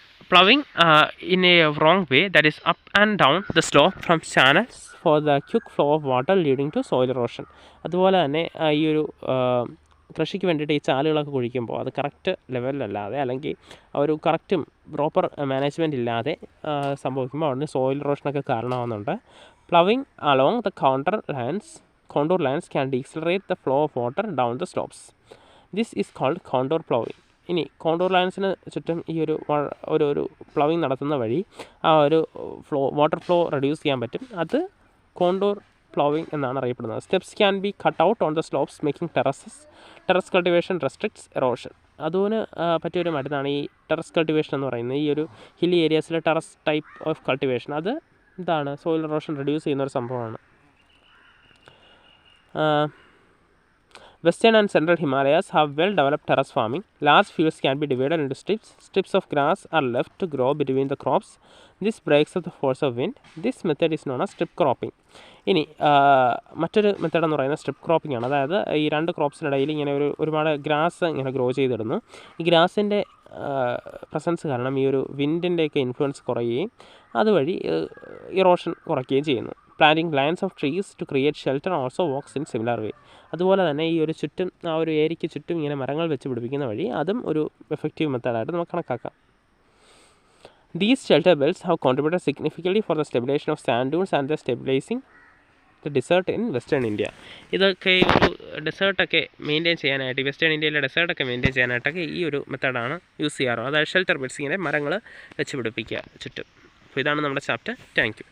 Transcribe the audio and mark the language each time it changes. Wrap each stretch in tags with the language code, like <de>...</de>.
<en>Ploughing in a wrong way, that is up and down the slope from channels for the quick flow of water leading to soil erosion.</en> <ml>അതുപോലെ തന്നെ ഈ ഒരു കൃഷിക്ക് വേണ്ടിയിട്ട് ഈ ചാലുകളൊക്കെ കുഴിക്കുമ്പോൾ അത് കറക്റ്റ് ലെവലിലല്ലാതെ അല്ലെങ്കിൽ ഒരു കറക്റ്റും പ്രോപ്പർ മാനേജ്മെൻറ്റ് ഇല്ലാതെ സംഭവിക്കുമ്പോൾ അവിടെ സോയിൽ എറോഷനൊക്കെ കാരണമാകുന്നുണ്ട്.</ml> <en>Ploughing along the contour lines can decelerate the flow of water down the slopes. This is called contour ploughing.</en> <ml>ഇനി കോണ്ടൂർ ലൈൻസിന് ചുറ്റും ഈ ഒരു പ്ലവിങ് നടത്തുന്ന വഴി ആ ഒരു വാട്ടർ ഫ്ലോ റെഡ്യൂസ് ചെയ്യാൻ പറ്റും. അത് കോണ്ടൂർ പ്ലവിങ് എന്നാണ് അറിയപ്പെടുന്നത്.</ml> <en>Steps can be cut out on the slopes making terrace cultivation restricts erosion.</en> <ml>അതുപോലെ പറ്റിയൊരു മരുന്നാണ് ഈ ടെറസ് കൾട്ടിവേഷൻ എന്ന് പറയുന്നത്. ഈ ഒരു hilly ഏരിയാസിലെ terrace type of cultivation അത് എന്താണ് സോയിൽ എറോഷൻ റെഡ്യൂസ് ചെയ്യുന്ന ഒരു സംഭവമാണ്.</ml> <en>Western and central Himalayas have well-developed terrace farming. Large fields can be divided into strips. Strips of grass are left to grow between the crops. This breaks up the force of wind. This method is known as strip cropping.</en> <ml>ഇനി മറ്റൊരു method എന്ന് പറയുന്നത് strip cropping ആണ്. അതായത് ഈ രണ്ട് ക്രോപ്സിനിടയിൽ ഇങ്ങനെ ഒരുപാട് ഗ്രാസ് ഇങ്ങനെ ഗ്രോ ചെയ്തിടുന്നു. ഈ ഗ്രാസിൻ്റെ പ്രസൻസ് കാരണം ഈ ഒരു വിൻഡിൻ്റെയൊക്കെ ഇൻഫ്ലുവൻസ് കുറയുകയും അതുവഴി ഇറോഷൻ കുറയ്ക്കുകയും ചെയ്യുന്നു.</ml> <en>Planting lines of trees to create shelter also works in similar way.</en> <ml>അതുപോലെ തന്നെ ഈ ഒരു ചുറ്റും ആ ഒരു ഏരിയയ്ക്ക് ചുറ്റും ഇങ്ങനെ മരങ്ങൾ വെച്ച് പിടിപ്പിക്കുന്ന വഴി അതും ഒരു എഫക്റ്റീവ് മെത്തേഡായിട്ട് നമുക്ക് കണക്കാക്കാം.</ml> <en>These shelter belts have contributed significantly for the stabilization of sand dunes and the stabilizing the desert in Western India.</en> <ml>ഇതൊക്കെ ഒരു ഡെസേർട്ടൊക്കെ മെയിൻറ്റെയിൻ ചെയ്യാനായിട്ട് വെസ്റ്റേൺ ഇന്ത്യയിലെ ഡെസേർട്ടൊക്കെ മെയിൻറ്റെയിൻ ചെയ്യാനായിട്ടൊക്കെ ഈ ഒരു മെത്തേഡാണ് യൂസ് ചെയ്യാറ്. അതായത് ഷെൽട്ടർ ബെൽറ്റ്സ് ഇങ്ങനെ മരങ്ങൾ വെച്ച് പിടിപ്പിക്കുക ചുറ്റും. അപ്പോൾ ഇതാണ് നമ്മുടെ ചാപ്റ്റർ. Thank you.</ml>